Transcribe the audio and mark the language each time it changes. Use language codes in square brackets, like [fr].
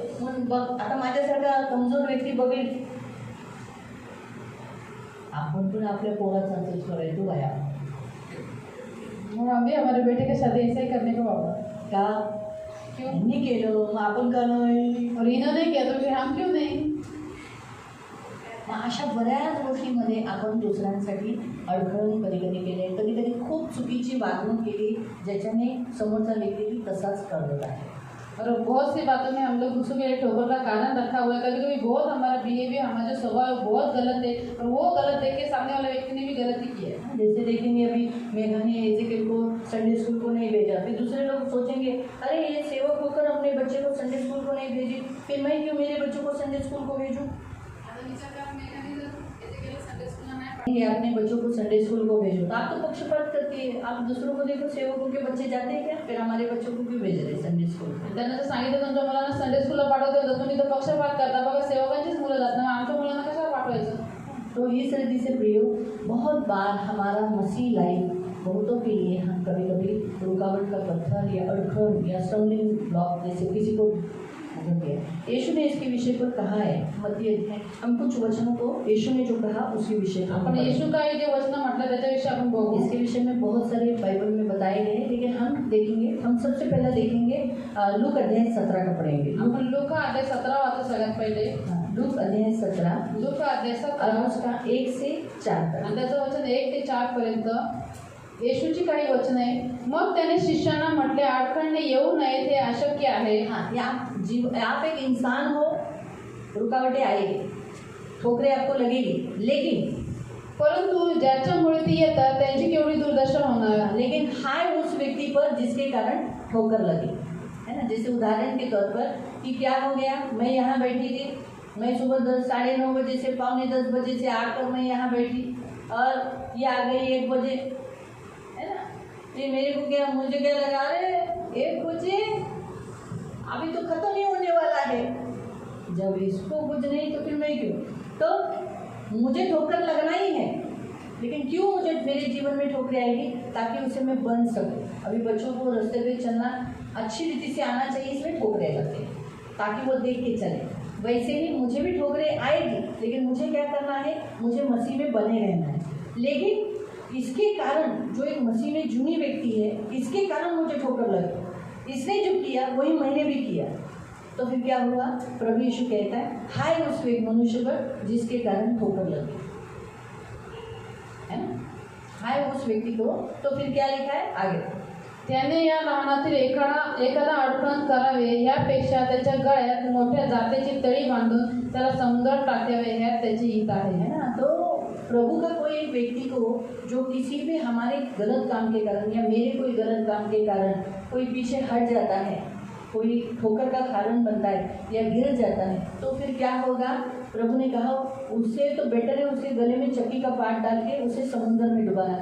[mr] मग बघ आता माझ्यासारखा कमजोर व्यक्ती बघेल, आपण पण आपल्या पोराचा असंच करायचो बाया. [hi] और हम भी हमारे बेटे के साथ ऐसा ही करने को बाबा. [mr] का [hi] क्यों [mr] त्यांनी केलं मग आपण का नाही. [hi] और इन्होंने किया तो फिर हम क्यों नहीं. [mr] मग अशा बऱ्याच गोष्टींमध्ये आपण दुसऱ्यांसाठी अडखळून कधी कधी केले, कधी कधी खूप चुकीची वागणूक केली ज्याच्याने समोरचा व्यक्ती तसाच करत आहे. [hi] और बहुत सी बातों में हम लोग दूसरों के लिए ठोकर का कारण रखा हुआ है. कभी कभी बहुत हमारा बिहेवियर, हमारा जो स्वभाव है बहुत गलत है और वो गलत देख के सामने वाले व्यक्ति ने भी गलती की है. जैसे देखेंगे अभी मेघा ने एजेकिएल को संडे स्कूल को नहीं भेजा, फिर दूसरे लोग सोचेंगे अरे ये सेवक होकर अपने बच्चे को संडे स्कूल को नहीं भेजी, फिर मैं क्यों मेरे बच्चों को संडे स्कूल को भेजूँ. ये अपने बच्चों को संडे स्कूल को भेजो. तो आप तो पक्षपात करके आप दूसरों को देखो, सेवकों के बच्चे जाते हैं क्या, फिर हमारे बच्चों को क्यों भेज रहे संडे स्कूल. [mr] त्यांना जर सांगितलं तुमच्या मुलांना संडे स्कूलला पाठवते तर तुम्ही तर पक्षपात करता. बघा सेवकांचीच मुलं जात ना, आमच्या मुलांना कशाला पाठवायचं. [hi] तो इस रीति से प्रियो, बहुत बार हमारा मसीह लाइफ बहुतों के लिए हम कभी कभी रुकावट का पत्थर या अड़खड़ या स्टम्बलिंग ब्लॉक जैसे किसी को यीशु ने इसके विषय पर कहा है. मत्ती अध्याय हम कुछ वचनों को यीशु ने जो कहा उसके विषय पर [mr] आपण येशू काय जे वचन म्हटलं त्याच्याविषयी आपण बघू. [hi] इसके विषय में बहुत सारे बाइबल में बताए गए हैं, लेकिन हम देखेंगे, हम सबसे पहले देखेंगे लूक अध्याय 17 का पढ़ेंगे. [mr] आपण लूका अध्याय 17 वाचू सगळ्यात पहिले. [hi] लूक अध्याय 17 [mr] लूका अध्याय 17 [hi] और उसका 1 से 4 तक. [mr] आणि त्याचं वचन 1 ते 4 पर्यंत येशूची काही वचन आहे. मग त्याने शिष्यांना म्हटले, अडखळणे येऊ नये ते अशक्य आहे. [hi] आप एक इंसान हो, रुकावटें आएगी, ठोकरें आपको लगेगी, लेकिन [mr] परंतु ज्याच्यामुळे ती येतात त्यांची केवढी दुर्दशा होणार. [hi] लेकिन हाय उस व्यक्ति पर जिसके कारण ठोकर लगी, है ना. जैसे उदाहरण के तौर पर कि क्या हो गया, मैं यहाँ बैठी थी, मैं सुबह 9:30 बजे से 9:45 बजे से आकर मैं यहाँ बैठी और ये आ गई 1 बजे, है ना. ये मेरे को क्या, मुझे क्या लगा, अरे 1 बजे अभी तो खत्म ही होने वाला है, जब इसको कुछ नहीं तो फिर मैं क्यों. तो मुझे ठोकर लगना ही है, लेकिन क्यों मुझे मेरे जीवन में ठोकरें आएगी, ताकि उसे मैं बन सकूं. अभी बच्चों को रास्ते पे चलना अच्छी रीति से आना चाहिए, इसलिए ठोकरें लगते हैं ताकि वो देख के चले. वैसे ही मुझे भी ठोकरें आएगी, लेकिन मुझे क्या करना है, मुझे मसीह में बने रहना है. लेकिन इसके कारण जो एक मसीह में जूनी व्यक्ति है, इसके कारण मुझे ठोकर लगी. इसने जो किया वही मैंने भी किया. तो फिर क्या हुआ, प्रभु यीशु कहता है हाय उस मनुष्य पर जिसके कारण ठोकर लगी, है ना. हाय उस व्यक्ति को. तो फिर क्या लिखा है आगे, [mr] त्याने या लहानातील एकाला अडकण करावे, यापेक्षा त्याच्या गळ्यात मोठ्या जातेची तळी बांधून त्याला समुद्रात टाकावे, ह्यात त्याचे हित आहे. [hi] है ना. तो प्रभु का कोई एक व्यक्ति को जो किसी भी हमारे गलत काम के कारण या मेरे कोई गलत काम के कारण कोई पीछे हट जाता है, कोई ठोकर का कारण बनता है या गिर जाता है, तो फिर क्या होगा, प्रभु ने कहा उससे तो बेटर है उसके गले में चक्की का पाट डाल के उसे समुद्र में डुबाना.